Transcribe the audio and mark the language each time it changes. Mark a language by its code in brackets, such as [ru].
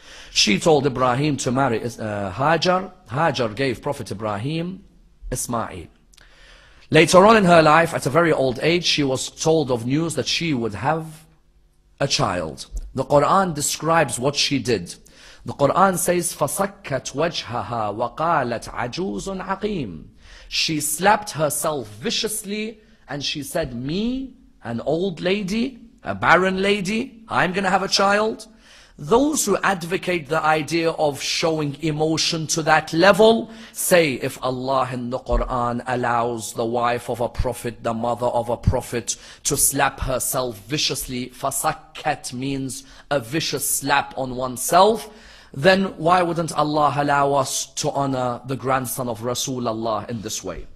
[en] She told Ibrahim to marry Hajar. Hajar gave Prophet Ibrahim Ismail. Later on in her life, at a very old age, she was told of news that she would have a child. The Quran describes what she did. The Quran says, [ar] فَصَكَّتْ وَجْهَهَا وَقَالَتْ عَجُوزٌ عَقِيمٌ. [en] She slapped herself viciously and she said, me, an old lady, a barren lady, I'm going to have a child? Those who advocate the idea of showing emotion to that level say if Allah in the Quran allows the wife of a prophet, the mother of a prophet, to slap herself viciously, fasakkat means a vicious slap on oneself, then why wouldn't Allah allow us to honor the grandson of Rasulullah in this way?